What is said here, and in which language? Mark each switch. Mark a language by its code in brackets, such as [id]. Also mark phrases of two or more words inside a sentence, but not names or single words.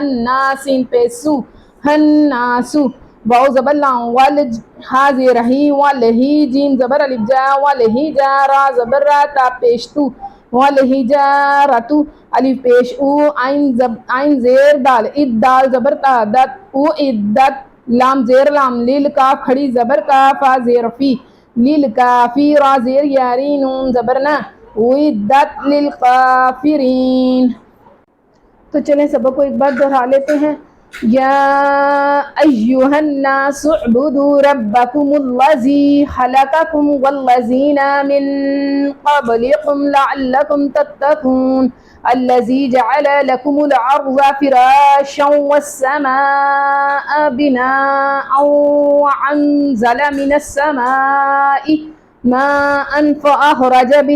[ur] نا سین پیش سو ہن ناسو واو زبر لام والج ہا زیر ہی والہی جیم زبر الف جا والہی جا را زبر را تا پیش تو والہی جا رتو الف پیش او عین زیر دال اد دال زبر تا دت او عدت لام زیر لام لیل کاف کھڑی زبر کا فا زیر فی لیل کافی را زیر یاری نون زبر نا [ar] اعدت للکافرین۔ [ur] تو چلیں سبق کو ایک بار دہرا لیتے ہیں۔ [ar] یا ایھا الناس اعبدوا ربکم الذی خلقکم والذین من قبلکم لعلکم تتقون الذی جعل لکم الارض فراشا والسماء بناء وانزل من السماء ماء فأخرج به